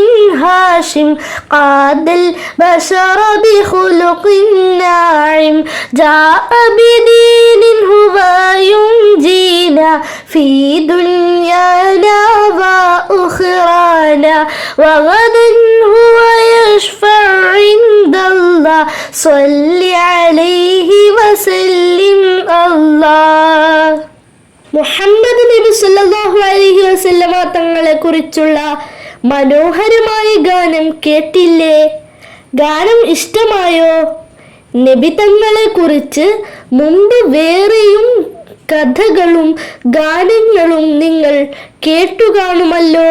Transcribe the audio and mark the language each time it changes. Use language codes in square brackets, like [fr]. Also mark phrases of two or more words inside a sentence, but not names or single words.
[ar] هاشم قاد البشر بخلق ناعم جاء بدين هو ينجينا في دنيانا وأخرانا وغدا هو يشفع عند الله صل عليه وسلم الله. [ml] മുഹമ്മദ് നബി [ar] صلى الله عليه وسلم [ml] തങ്ങളെ കുറിച്ചുള്ള മനോഹരമായ ഗാനം കേട്ടില്ലേ? ഗാനം ഇഷ്ടമായോ? നബി തങ്ങളെ കുറിച്ച് മുമ്പ് വേറെയും കഥകളും ഗാനങ്ങളും നിങ്ങൾ കേട്ടുകാണുമല്ലോ.